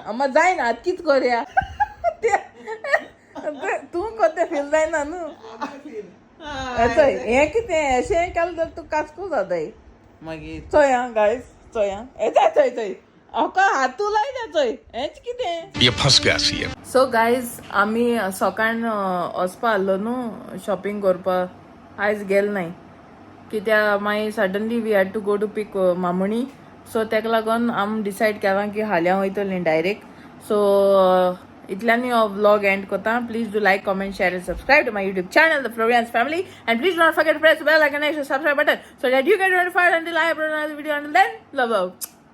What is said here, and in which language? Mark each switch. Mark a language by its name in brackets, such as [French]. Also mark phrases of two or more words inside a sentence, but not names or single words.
[Konkani] मग जायना आतां कित करया तू कोते फील जायना न्हू चोय हें कितें अशें केलें तर तूं काचकूल जाताय मागीर चोय आं गायज चोय आं येता चोय चोय हाका हातू लायल्या चोय हेंच कितें [Hindi] ये फंस गया सीएम [Konkani] सो गायज आमी सकाळीं वचपा आसलो न्हू शॉपिंग करपाक आयज गेल नाय कित्या मागीर [English] suddenly we had to go to pick मामणी [Konkani] सो तेका लागून आमी डिसायड केलां की हाल्या वयतलीं [English] direct so [Konkani] इतल्यानी हो [English] vlog end करता please do like comment share and subscribe to my YouTube channel The Florians Family and please don't forget to press the bell icon next to subscribe button so that you get notified until I upload another video. Until then, love out.